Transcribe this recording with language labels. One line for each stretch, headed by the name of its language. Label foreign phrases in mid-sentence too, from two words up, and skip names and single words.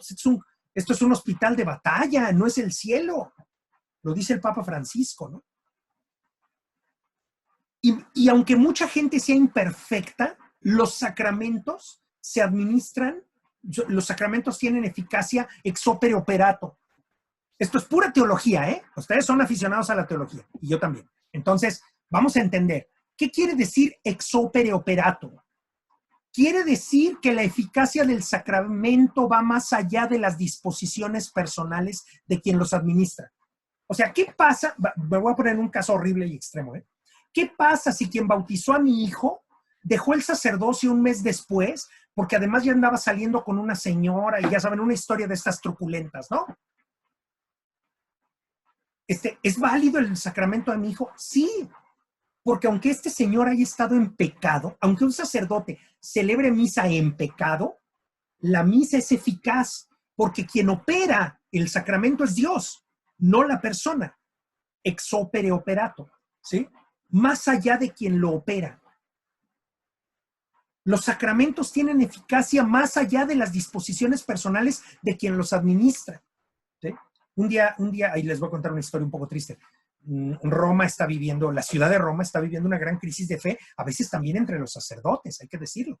Spanish: Pues esto es un hospital de batalla, no es el cielo. Lo dice el Papa Francisco, ¿no? Y aunque mucha gente sea imperfecta, los sacramentos se administran, los sacramentos tienen eficacia
Latin: ex opere operato.
Spanish: Esto es pura teología, ¿eh? Ustedes son aficionados a la teología, y yo también. Entonces, vamos a entender, ¿qué quiere decir
Latin: ex opere operato?
Spanish: Quiere decir que la eficacia del sacramento va más allá de las disposiciones personales de quien los administra. O sea, ¿qué pasa? Me voy a poner en un caso horrible y extremo, ¿eh? ¿Qué pasa si quien bautizó a mi hijo dejó el sacerdocio un mes después, porque además ya andaba saliendo con una señora y ya saben, una historia de estas truculentas, ¿no? ¿Es válido el sacramento de mi hijo? Sí, porque aunque este señor haya estado en pecado, aunque un sacerdote celebre misa en pecado, la misa es eficaz, porque quien opera el sacramento es Dios, no la persona.
Latin: ex opere operato,
Spanish: ¿sí? Más allá de quien lo opera. Los sacramentos tienen eficacia más allá de las disposiciones personales de quien los administra, ¿sí? Un día, ahí les voy a contar una historia un poco triste. Roma está viviendo, la ciudad de Roma está viviendo una gran crisis de fe, a veces también entre los sacerdotes, hay que decirlo.